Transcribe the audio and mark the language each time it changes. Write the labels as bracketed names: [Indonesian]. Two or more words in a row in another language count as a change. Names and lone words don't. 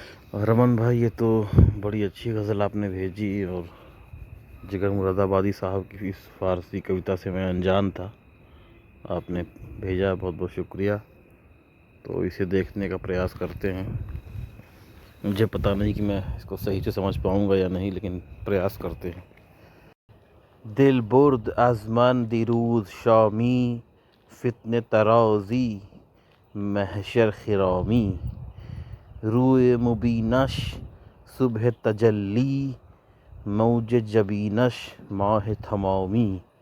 [Urdu] رمن بھائی، یہ تو بڑی اچھی غزل آپ نے بھیجی، اور جگر مراد آبادی صاحب کی اس فارسی کویتا سے میں انجان تھا. آپ نے بھیجا، بہت بہت شکریہ. تو اسے دیکھنے کا پریاس کرتے ہیں. مجھے پتہ نہیں کہ میں اس کو صحیح سے سمجھ پاؤں گا یا نہیں، لیکن پریاس کرتے ہیں. [Persian] دل برد از من دیروز شامی، فتنه ترازی محشر خرامی. روی مبینش صبح تجلی، موج جبینش ماه تمامی.